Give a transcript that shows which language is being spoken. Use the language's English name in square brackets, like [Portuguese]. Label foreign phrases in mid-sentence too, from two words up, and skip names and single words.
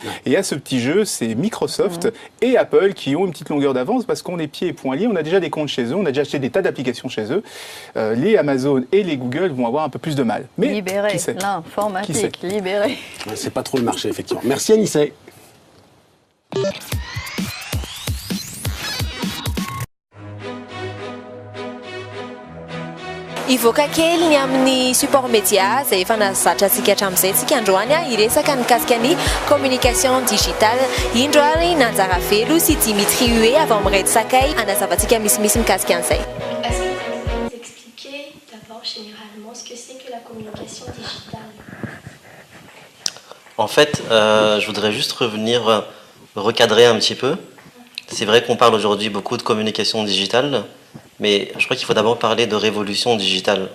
[French] Et à ce petit jeu, c'est Microsoft et Apple qui ont une petite longueur d'avance, parce qu'on est pieds et poings liés, on a déjà des comptes chez eux, on a déjà acheté des tas d'applications chez eux. Les Amazon et les Google vont avoir un peu plus de mal. Mais libéré, qui sait? L'informatique, libéré. C'est pas trop le marché, effectivement. Merci Anissé. [Malagasy] Ivoaka kely ny amin'ny [French] support média [Malagasy] izay efa nazatra antsika hatramin'izay tsika androany iresaka mikasika ny [French] communication digitale. [Malagasy] Indro ary nanjara velo sy Dimitri Huet avy amin'ny Red Sakay anazavantsika misimisy mikasika an'izay. [French] Est-ce que vous pouvez nous expliquer d'abord généralement ce que c'est que la communication digitale? En fait, je voudrais juste recadrer un petit peu. C'est vrai qu'on parle aujourd'hui beaucoup de communication digitale, mais je crois qu'il faut d'abord parler de révolution digitale.